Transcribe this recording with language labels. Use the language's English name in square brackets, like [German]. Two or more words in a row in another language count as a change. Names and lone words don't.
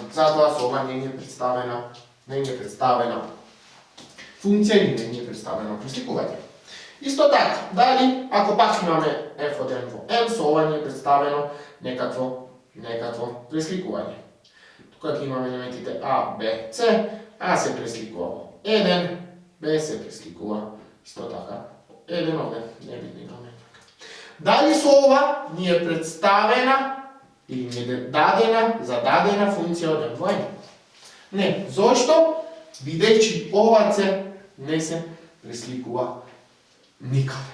[Macedonian] Затоа со ова не е представена функција или не е представено пресликување. Исто така, дали ако пак имаме f од n во n, со ова не е представено некакво пресликување. Тука ќе имаме елементите a, b, c, a се пресликува во 1, b се пресликува исто така 1, овде не видно имаме. Дали со ова ни е представена или ни е дадена, зададена функција од m во n? Не. Зошто? Бидејќи ова c не се пресликува никаде.